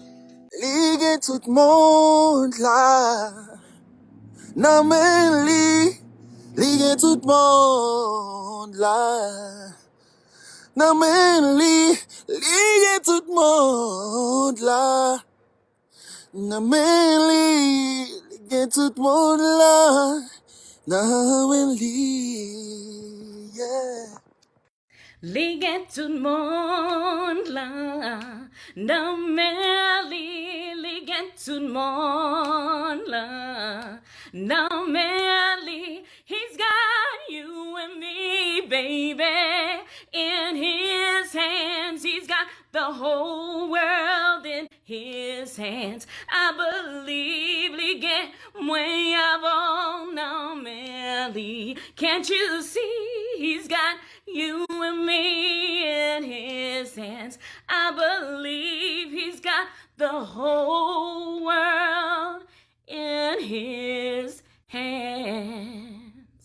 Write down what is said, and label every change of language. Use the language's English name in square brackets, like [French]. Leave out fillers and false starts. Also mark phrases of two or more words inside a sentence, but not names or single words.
[Haitian Creole] Li gen tout moun la, nan men li gen tout moun la, nan men li gen tout moun la, nan men li gen tout moun la, nan men li, yeah. Li gen tout moun la, nan men li gen tout moun la, nan men li. [English] He's got you and me, baby, in his hands. He's got the whole world in his hands. I believe [Haitian Creole] li gen mwen avon nan men li. [English] Can't you see he's got you and me in his hands? I believe he's got the whole world in his hands.